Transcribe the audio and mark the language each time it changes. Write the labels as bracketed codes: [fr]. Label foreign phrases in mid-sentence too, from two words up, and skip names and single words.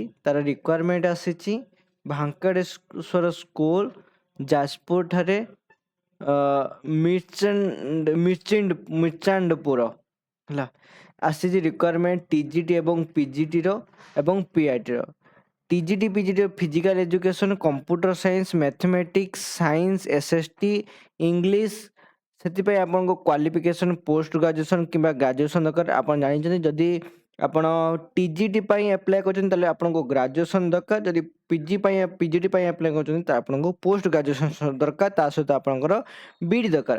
[or] ତାର ରିକ୍ୱାରମେଣ୍ଟ ଆସିଛି ଭେଙ୍କଟେଶ୍ୱର ସ୍କୁଲ ଯାଜପୁର ଠାରେ ମିର୍ଚାଣ୍ଡପୁର ହେଲା ଆସିଛି ରିକ୍ୱାରମେଣ୍ଟ ଟିଜିଟି ଏବଂ ପିଜିଟିର ଏବଂ ପିଆଇଟିର। ଟିଜିଟି ପିଜିଟି [en] physical education, computer science, mathematics, science, SST, English [or] ସେଥିପାଇଁ ଆପଣଙ୍କ କ୍ୱାଲିଫିକେସନ୍ [en] post graduation [or] କିମ୍ବା ଗ୍ରାଜୁଏସନ୍ ଦରକାର। ଆପଣ ଜାଣିଛନ୍ତି ଯଦି ଆପଣ ଟିଜିଟି ପାଇଁ ଆପ୍ଲାଏ କରୁଛନ୍ତି ତାହେଲେ ଆପଣଙ୍କୁ ଗ୍ରାଜୁଏସନ୍ ଦରକାର। ଯଦି ପିଜିଟି ପାଇଁ ଆପ୍ଲାଏ କରୁଛନ୍ତି ତ ଆପଣଙ୍କୁ [en] post graduation [or] ଦରକାର। ତା ସହିତ ଆପଣଙ୍କର ବିଇଡ଼ି ଦରକାର।